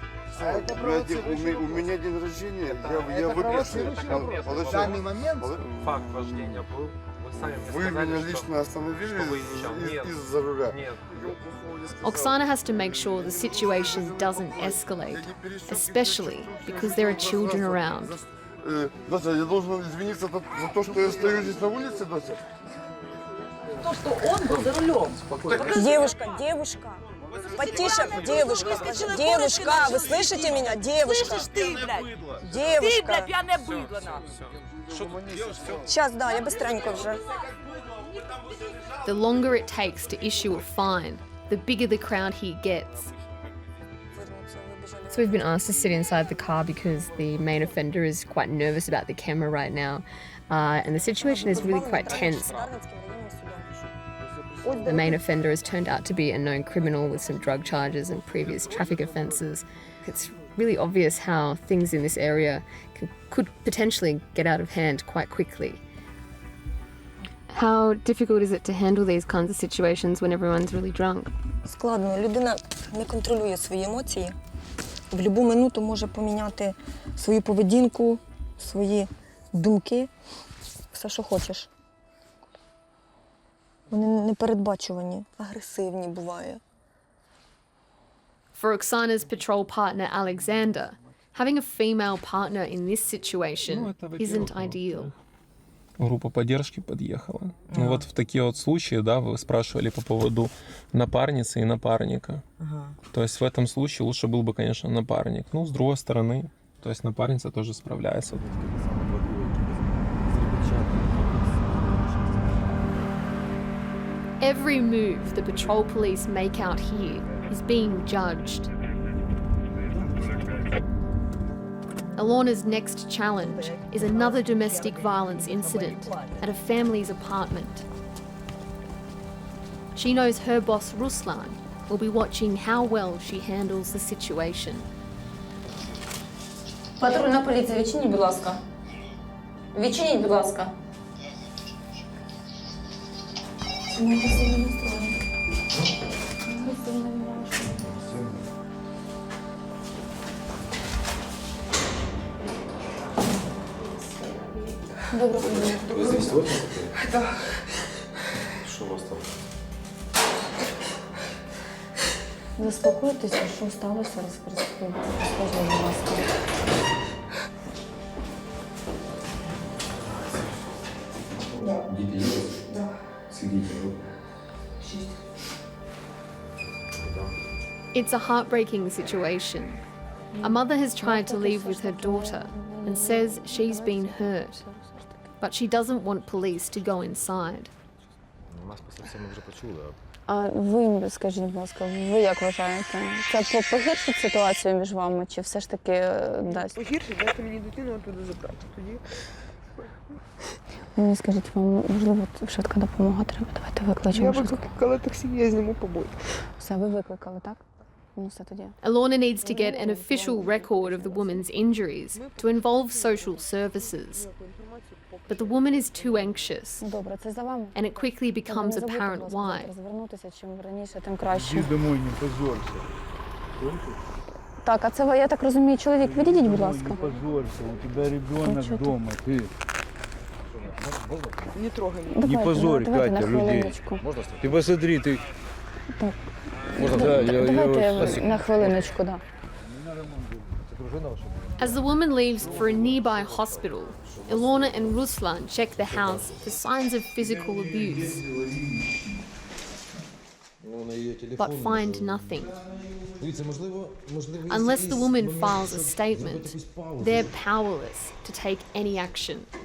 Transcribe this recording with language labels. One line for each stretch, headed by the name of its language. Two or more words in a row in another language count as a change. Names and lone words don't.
Russian: У меня день рождения, я выписал. В данный момент факт вождения был Вы меня лично остановили из-за руля? Нет.
English: Oksana has to make sure the situation doesn't escalate, especially because there are children around.
Russian: Дося, я должен извиниться за то, что я стою здесь на улице, Дося? То, что он был за рулем. Девушка. Потише, девушка, скажи. Девушка, вы слышите меня? Девушка. Слышишь ты, блядь? Девушка. Ты, блядь, пьяное быдло, нахуй. Сейчас, да, я быстренько уже.
English: The longer it takes to issue a fine, the bigger the crowd he gets. So we've been asked to sit inside the car because the main offender is quite nervous about the camera right now, and the situation is really quite tense. The main offender has turned out to be a known criminal with some drug charges and previous traffic offences. It's really obvious how things in this area could potentially get out of hand quite quickly. How difficult is it to handle these kinds of situations when everyone's really drunk?
Ukrainian: Складно. Людина не контролює свої емоції. В будь-яку минуту може поміняти свою поведінку, свої думки, все, що хочеш. Вони непередбачувані, агресивні буває.
English: For Oksana's patrol partner Alexander, having a female partner in this situation isn't ideal.
Russian: Группа поддержки подъехала. Ну вот в такие вот случаи, да, вы спрашивали по поводу напарницы и напарника. То есть в этом случае лучше был бы, конечно, напарник. Ну, с другой стороны, то есть напарница тоже справляется.
English: Every move the patrol police make out here is being judged. Ilona's next challenge is another domestic violence incident at a family's apartment. She knows her boss Ruslan will be watching how well she handles the situation.
Ukrainian: Патрульна поліція, відчиніть, будь ласка. Відчиніть, будь ласка. Доброго дня.
Russian: Ви здесь в офисе?
Ukrainian: Так. Що у вас там? Заспокойтеся, що сталося, розкажіть, будь ласка. Діти є? Так. Скільки дітей? 6.
English: It's a heartbreaking situation. A mother has tried to leave with her daughter and says she's been hurt, but she doesn't want police to go inside.
Ukrainian: Нас просто це ми вже почули. А ви, скажіть, будь ласка, ви як вважаєте? Це погіршить ситуацію між вами, чи все ж таки дасть? Погіршить, дайте мені дитину туди забрати. Тоді Мені скажіть, вам можливо швидка допомога треба? Давайте викличемо. я викликала таксі, я зніму побої. Все, ви викликали, так? Ну, все тоді.
English: Ilona needs to get an official record of the woman's injuries to involve social services. But the woman is too anxious,
Ukrainian: Добре, це за вами.
English: and it quickly becomes apparent why.
Ukrainian: Звернутися, чим раніше, тим краще.
Russian: Иди домой, не позорься.
Ukrainian: Так, а це ви, я так розумію, чоловік, відійдіть, будь ласка.
Russian: Не позорься, у тебя ребенок дома, ты.
Ukrainian: Не трогай мене. Давайте,
Russian: Не позорь,
Ukrainian: давайте Катя,
Russian: на людей.
Ukrainian: хвилиночку.
Russian: Ты посмотри, ты...
Ukrainian: Так.
Russian: Можно, да,
Ukrainian: Давайте на хвилиночку, да.
English: As the woman leaves for a nearby hospital, Ilona and Ruslan check the house for signs of physical abuse, but find nothing. Unless the woman files a statement, they're powerless to take any action.